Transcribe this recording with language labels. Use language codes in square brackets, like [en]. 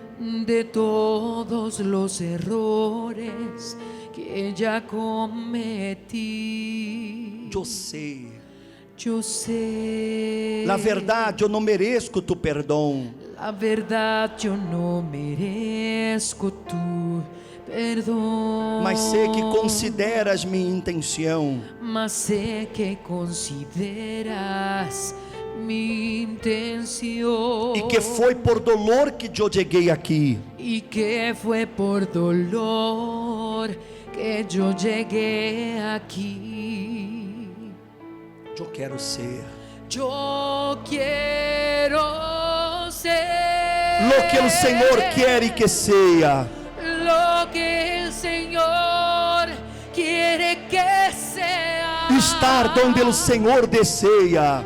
[es] de todos los errores que ya cometí. Yo sé, Yo sé, la verdad, yo no merezco tu perdón. la verdad, yo no merezco tu perdón. [pt] Mas sei que consideras minha intenção. [es] Mas sé que consideras mi intención. [pt] E que foi [es] por dolor [pt] que eu cheguei aqui. [es] Y que fue por dolor que yo llegué aquí. [pt] Eu quero ser [es] Yo quiero ser [pt] lo que o Senhor quer que seja. [es] lo que el Señor quiere que sea. [pt] Estar onde o Senhor deseja.